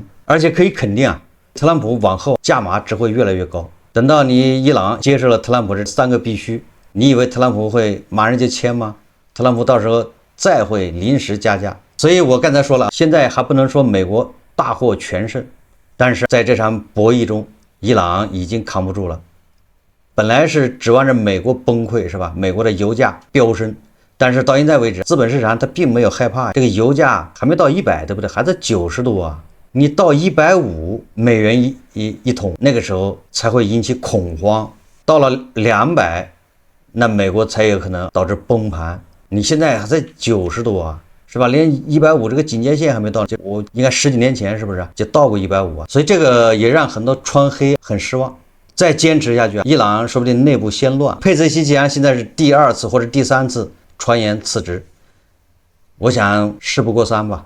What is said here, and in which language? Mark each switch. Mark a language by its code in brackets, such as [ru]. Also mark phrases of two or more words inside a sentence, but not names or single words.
[zh] 而且可以肯定特朗普往後價碼只會越來越高。等到你伊朗接受了特朗普這3個必須，你以為特朗普會馬上就簽嗎？特朗普到時候再會臨時加價。所以我剛才說了，現在還不能說美國大獲全勝，但是在這場博弈中，伊朗已經扛不住了。本來是指望着美國崩溃，是吧？美国的油價飆升，但是到现在为止，资本市场它并没有害怕，这个油价還沒到100，對不對？還在90多啊。你到150美元一桶，那個時候才會引起恐慌。到了200，那美國才有可能導致崩盤。你現在還在90多啊，是吧？連 150這個警戒線還沒到，就我應該10幾年前是不是就到過150啊？所以這個也讓很多川黑很失望。再堅持下去，伊朗說不定內部先亂。佩澤西奇安現在是第2次或者第3次傳言辭職，我想事不過3吧。